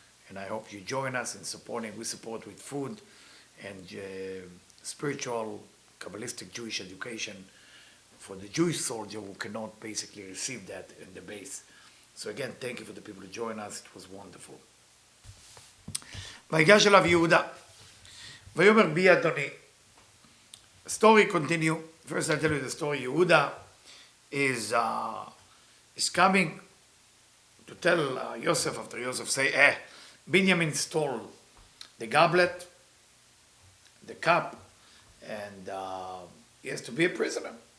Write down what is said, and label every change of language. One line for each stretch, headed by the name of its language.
English: And I hope you join us in supporting. We support with food and spiritual, Kabbalistic Jewish education for the Jewish soldier who cannot basically receive that in the base. So again, thank you for the people who join us. It was wonderful.
Hebrew: ויגש אליו יהודה, ויאמר בי אדוני.
English: The story continue. First I tell you the story. Yehuda is coming to tell Yosef, after Yosef say, Binyamin stole the goblet, the cup, and he has to be a prisoner.